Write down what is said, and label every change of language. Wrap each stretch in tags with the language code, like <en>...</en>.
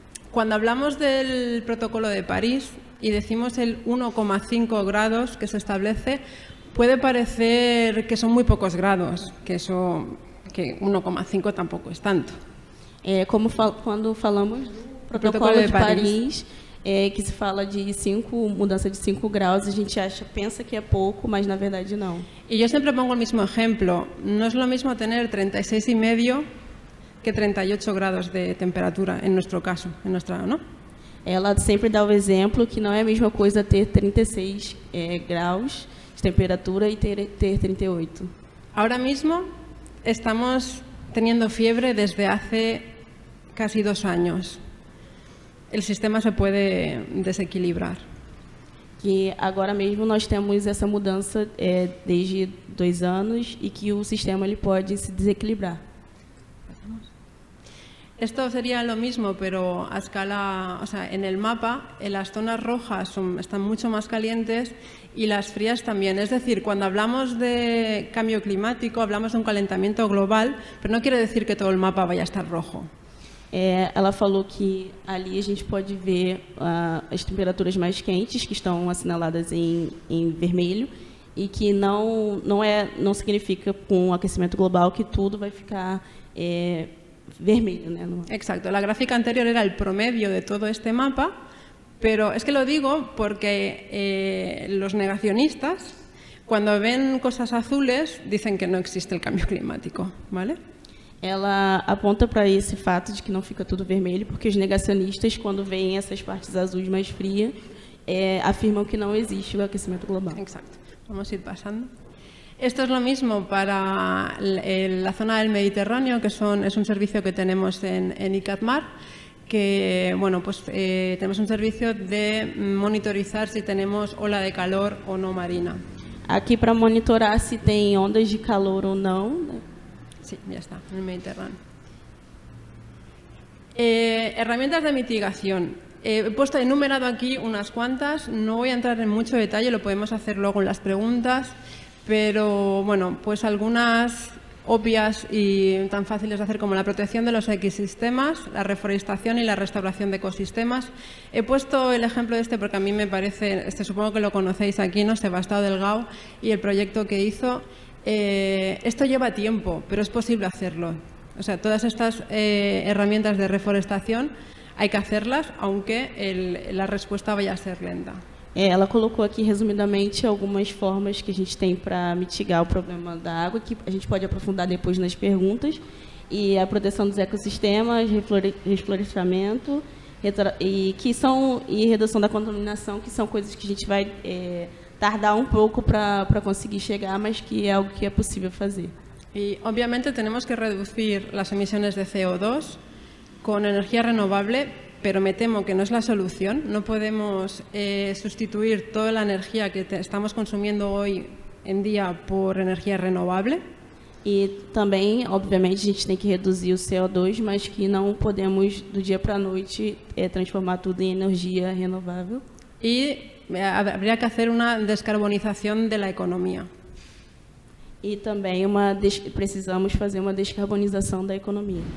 <es>Cuando hablamos del protocolo de París y decimos el 1,5 grados que se establece, puede parecer que son muy pocos grados, que 1,5 tampoco es tanto.</es> <pt>Quando falamos do protocolo de Paris, que se fala de mudança de 5 graus, a gente pensa que é pouco, mas na verdade não.</pt> <es>Y yo siempre pongo el mismo ejemplo. No es lo mismo tener 36,5 que 38 grados de temperatura, en nuestro caso, ¿no?</es> <pt>Ela sempre dá o exemplo que não é a mesma coisa ter 36 graus de temperatura e ter 38.</pt> <es>Ahora mismo estamos teniendo fiebre desde hace casi 2 años. El sistema se puede desequilibrar.</es> <pt>Que agora mesmo nós temos essa mudança desde 2 anos e que o sistema ele pode se desequilibrar.</pt> <es>Esto sería lo mismo, pero a escala, o sea, en el mapa, en las zonas rojas están mucho más calientes y las frías también. Es decir, cuando hablamos de cambio climático, hablamos de un calentamiento global, pero no quiere decir que todo el mapa vaya a estar rojo.</es> <pt>Ela falou que ali a gente pode ver as temperaturas mais quentes, que estão assinaladas em vermelho, e que não significa, com o aquecimento global, que tudo vai ficar vermelho, né?</pt> <es>Exacto. La gráfica anterior era el promedio de todo este mapa, pero es que lo digo porque los negacionistas, cuando ven cosas azules, dicen que no existe el cambio climático, ¿vale?</es> <pt>Ela aponta para esse fato de que não fica tudo vermelho, porque os negacionistas, quando veem essas partes azuis mais frias, afirmam que não existe o aquecimento global.</pt> <es>Exacto. Vamos a ir pasando. Esto es lo mismo para la zona del Mediterráneo, que es un servicio que tenemos en ICATMAR, que bueno, pues, tenemos un servicio de monitorizar si tenemos ola de calor o no marina.</es> <pt>Aqui para monitorar se tem ondas de calor ou não, né?</pt> <es>Sí, ya está, en el Mediterráneo. Herramientas de mitigación. He enumerado aquí unas cuantas, no voy a entrar en mucho detalle, lo podemos hacer luego en las preguntas, pero bueno, pues algunas obvias y tan fáciles de hacer como la protección de los ecosistemas, la reforestación y la restauración de ecosistemas. He puesto el ejemplo de porque a mí me parece, supongo que lo conocéis aquí, ¿no? Sebastião Delgado y el proyecto que hizo. Esto lleva tiempo, pero es posible hacerlo. O sea, todas estas herramientas de reforestación hay que hacerlas, aunque la respuesta vaya a ser lenta.</es> <pt>Ela colocou aqui resumidamente algumas formas que a gente tem para mitigar o problema da água, que a gente pode aprofundar depois nas perguntas, e a proteção dos ecossistemas, reflorestamento e redução da contaminação, que são coisas que a gente vai tardar um pouco para conseguir chegar, mas que é algo que é possível fazer.</pt> <es>Y obviamente tenemos que reducir las emisiones de CO2 con energía renovable, pero me temo que no es la solución. No podemos sustituir toda la energía que estamos consumiendo hoy en día por energía renovable.</es> <pt>E também, obviamente, a gente tem que reduzir o CO2, mas que não podemos, do dia para a noite, transformar tudo em energia renovável.</pt> <es>Y habría que hacer una descarbonización de la economía.</es> <pt>E também precisamos fazer uma descarbonização da economia.</pt>